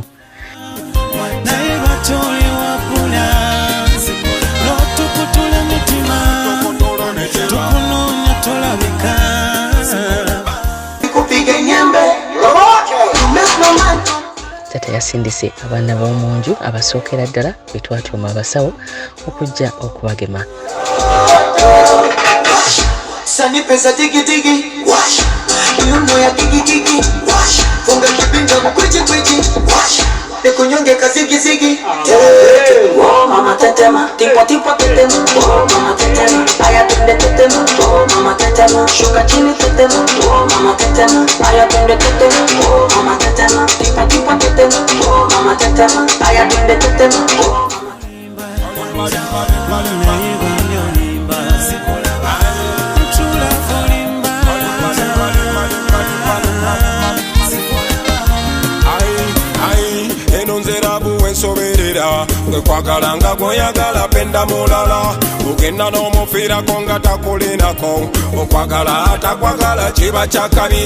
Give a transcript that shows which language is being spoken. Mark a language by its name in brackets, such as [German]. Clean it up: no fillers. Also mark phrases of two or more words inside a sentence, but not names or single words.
[Ganda] naye batoli wakula n'otukutula mitima tukunoonya tolabika Tata yasindise abaana b'omu nju abasookera ddala be twatuuma abasawo okujja okubagema [Swahili] Sani pesa tiki tiki wash Yuno ya tiki tiki wash Funga kipinga mkwiji kwiji wash Nikunyonge kazigi zigi Oh mama tetema Tipo tipo tetema Oh mama tetema Aya tunde tetema Oh mama tetema Shuka chini tetema Oh mama tetema Aya tunde tetema Oh mama tetema Tipo tipo tetema Oh mama tetema Aya tunde tetema Oh [Ganda] gwe kwagala nga goyagala penda mulala ugenda n'omufiirako nga takulinako okwagala atakwagala kiba kyakabi